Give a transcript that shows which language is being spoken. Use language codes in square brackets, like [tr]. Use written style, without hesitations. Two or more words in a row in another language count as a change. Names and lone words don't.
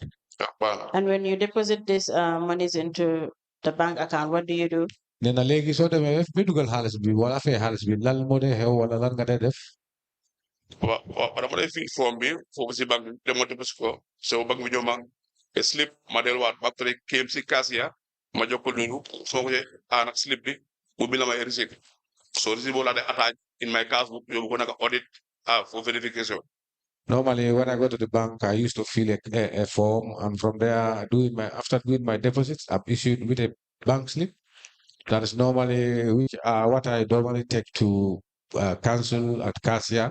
[en] And when you deposit these monies into the bank account, what do you do? [wo] Nee na léegi soo demee ba dugal xaalis bi wala fee xaalis bi lan moo dee xew wala lan nga dee def. waaw dama dee fii form bi foofu si banque bi dama dépose ko so banque bi ñëw ma slip ma delluwaat ba pare KMC Kasia ma jox ko loolu soo ko nag slip bi mu bind la may receipt so receipt boobu laa dee attach [en] in my passbook [wo] yóbbu ko naka audit [en] for verification. Normally, when I go to the bank, I used to fill a form, and from there, after doing my deposits, I'm issued with a bank slip. That is normally what I normally take to council at Cassia.